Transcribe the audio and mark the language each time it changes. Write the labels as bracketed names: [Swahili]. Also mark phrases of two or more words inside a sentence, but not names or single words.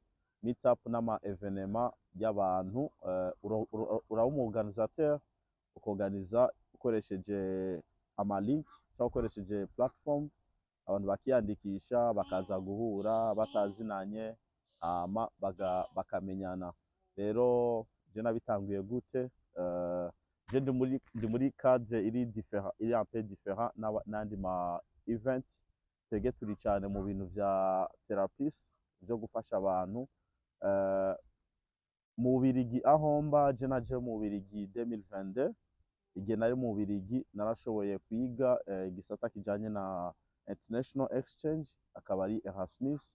[Rundi] Meetup n'ama evenement y'abantu, ura umu organisateur ukoganiza ukoresheje amalink cyangwa ukoresheje platform abantu bakiyandikisha bakaza guhura batazinanye hama bakamenyana. Rero je nabitanguye gute? Je ndi muri cadre iri [French] un peu différent [Rundi] n'andi ma event. Twebwe turi cyane mu bintu vya therapist byo gufasha abantu. Mu Bubiligi aho mba je naje mu Bubiligi 2022. Igihe nari mu Bubiligi narashoboye kwiga igisata kijanye na [English] international exchange, [Rundi] akaba ari Erasmus.